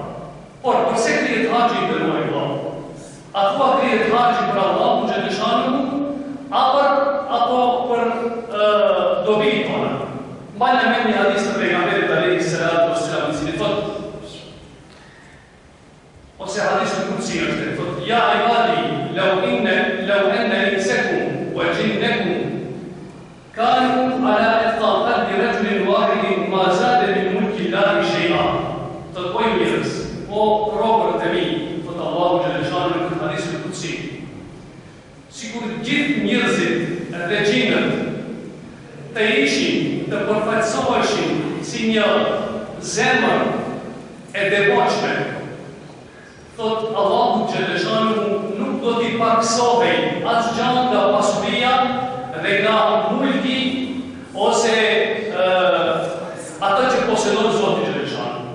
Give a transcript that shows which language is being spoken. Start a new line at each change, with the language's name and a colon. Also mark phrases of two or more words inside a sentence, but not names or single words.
Albanian: Por, përse krijet haxhi për mua i vëllai? A thua krijet haxhi për Allahun xhaleshanu, apo për dobinë tona? Mbajnë me një hadis të pejgamberit
Arabic: عليه الصلاة والسلام,
Albanian: i cili thotë, ose hadis të Qudsi është, thotë:
Arabic: "يا عبادي لو أن إنسكم وجنكم كانوا على أتقى قلب رجل واحد ما زاد من ملك الله شيئا."
Albanian: Thotë: "O njerëz, o robërit e mi", thotë Allahu xhaleshanu në këtë hadis të Qudsi, sikur gjithë njerëzit dhe gjinët të ishin, të përfaqësoheshin si një zemër e devotshme, thotë Allahu xhaleshanu nuk do t'i paksohej asgjë nga pasuria dhe nga mulki ose atë që posedon Zoti xhaleshanu.